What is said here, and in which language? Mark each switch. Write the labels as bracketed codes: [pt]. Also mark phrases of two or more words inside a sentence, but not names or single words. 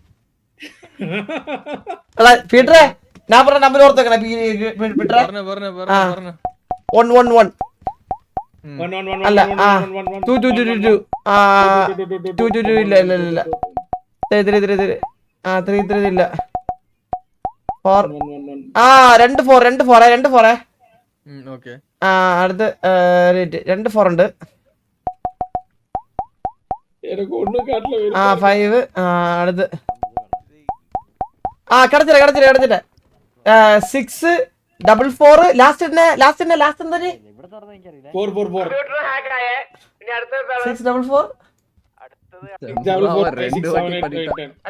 [ml] എടാ പീറ്ററെ ഞാൻ പറഞ്ഞ നമ്പർ ഓർത്ത് വെക്കണേ പീറ്ററെ 1 1 1 അല്ല ആ 2 2 2 2 ആ 2 2 2 ഇല്ല ഇല്ല ഇല്ല 3 3 3 ആ 3 3 ഇല്ല 4 ആ 2 4 ഓക്കെ ആ അടുത്ത് 2 4 ഉണ്ട് [ta] எனக்கு ஒண்ணும் காட்டல [ml] ആ 5 അടുത്ത് ആ കിടച്ചില്ല 6 4 ലാസ്റ്റ് എന്താ 4 4 4 6 4 ഡബിൾ 4 6 7 8 9 10